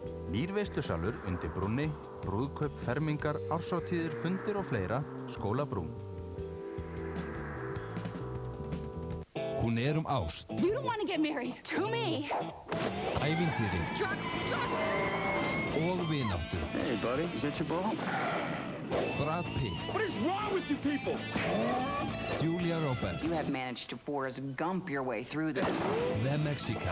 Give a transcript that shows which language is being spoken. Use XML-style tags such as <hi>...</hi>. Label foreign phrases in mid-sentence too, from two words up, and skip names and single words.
<is>Nýr veislusalur undir brúnni, brúðkaup, fermingar, árshátíðir, fundir og fleira, Skólabrún. Hún ást.</is> <en>You don't want to get married to me.</en> <is>Ævintýri. Drug. Og vináttu.</is> <en>Hey, buddy, is that your ball? Brad Pitt. What is wrong with you people? Julia Roberts. You have managed to Forrest Gump your way through this. The Mexican.</en>